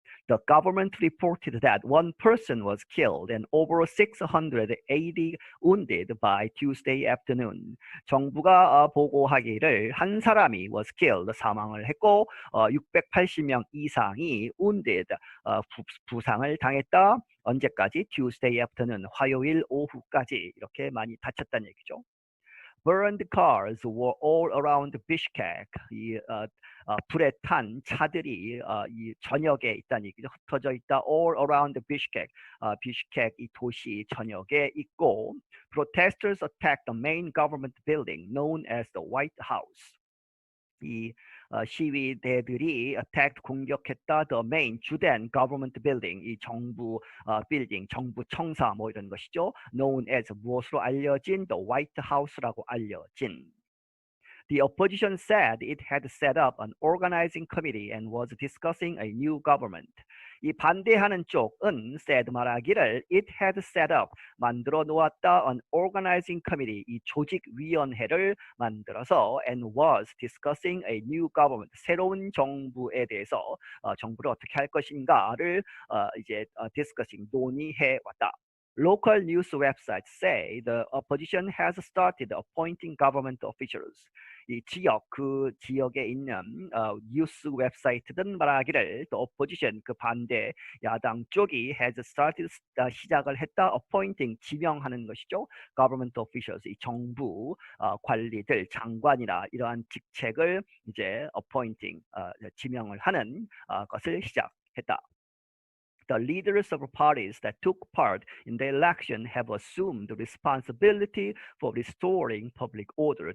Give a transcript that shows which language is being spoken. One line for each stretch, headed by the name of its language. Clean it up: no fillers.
English: The government reported that one person was killed and over 680 wounded by Tuesday afternoon.
Korean: 정부가 보고하기를 한 사람이
English: was killed,
Korean: 사망을 했고 680명 이상이 wounded, 부상을 당했다. 언제까지?
English: Tuesday afternoon,
Korean: 화요일 오후까지 이렇게 많이 다쳤다는 얘기죠.
English: Burned cars were all around Bishkek.
Korean: 불에 탄 차들이 이 전역에 있다는 얘기죠. 흩어져 있다.
English: All around Bishkek.
Korean: 비슈케크 이 도시 전역에 있고,
English: protesters attacked the main government building known as the White House.
Korean: 이 시위대들이
English: attacked
Korean: 공격했다
English: the main
Korean: 주된
English: government building
Korean: 이 정부 빌딩 정부 청사 뭐 이런 것이죠.
English: known as
Korean: 무엇으로 알려진 the White House라고 알려진.
English: The opposition said it had set up an organizing committee and was discussing a new government.
Korean: 이 반대하는 쪽은
English: said
Korean: 말하기를
English: it had set up
Korean: 만들어 놓았다
English: an organizing committee
Korean: 이 조직위원회를 만들어서
English: and was discussing a new government
Korean: 새로운 정부에 대해서 정부를 어떻게 할 것인가를 이제
English: discussing
Korean: 논의해 왔다.
English: Local news websites say the opposition has started appointing government officials.
Korean: 이 그 지역에 있는 뉴스 웹사이트든 말하기를
English: the opposition
Korean: 그 반대 야당 쪽이
English: has started
Korean: 시작을 했다
English: appointing
Korean: 지명하는 것이죠.
English: government officials
Korean: 이 정부 관리들 장관이나 이러한 직책을 이제
English: appointing
Korean: 지명을 하는 것을 시작했다.
English: The leaders of parties that took part in the election have assumed responsibility for restoring public order.